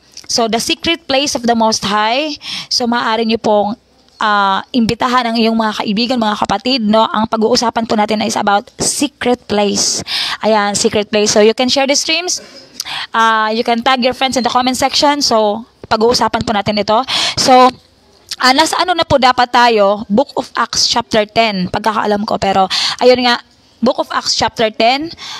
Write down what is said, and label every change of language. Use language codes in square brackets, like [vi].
[en] So, The Secret Place of the Most High. [tl] So, maaari nyo pong imbitahan ang iyong mga kaibigan, mga kapatid, no? Ang pag-uusapan po natin [en] is about secret place. [tl] Ayan, secret place. [en] So, you can share the streams. You can tag your friends in the comment section. [tl] So, pag-uusapan po natin ito. So, nasa ano na po dapat tayo? [en] Book of Acts chapter 10. [tl] Pagkakaalam ko. Pero, ayun nga, [en] Book of Acts chapter 10.